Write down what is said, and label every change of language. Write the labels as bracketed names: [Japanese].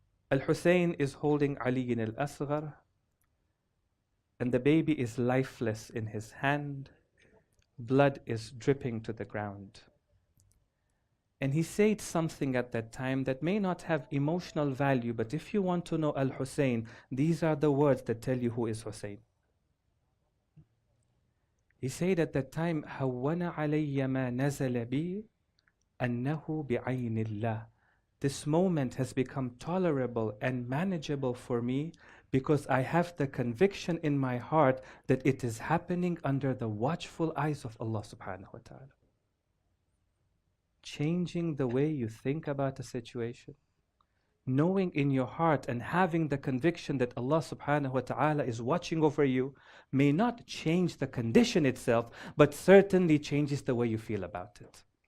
[English] Al-Hussein is holding Ali al-Asghar, and the baby is lifeless in his hand. Blood is dripping to the ground. And he said something at that time that may not have emotional value, but if you want to know Al-Hussein, these are the words that tell you who is Hussein. He said at that time, [Arabic] هَوَّنَ عَلَيَّ مَا نَزَلَ بِي أَنَّهُ بِعَيْنِ اللَّهِ. [English] This moment has become tolerable and manageable for me because I have the conviction in my heart that it is happening under the watchful eyes of Allah subhanahu wa ta'ala. Changing the way you think about a situation, knowing in your heart and having the conviction that Allah subhanahu wa ta'ala is watching over you may not change the condition itself, but certainly changes the way you feel about it.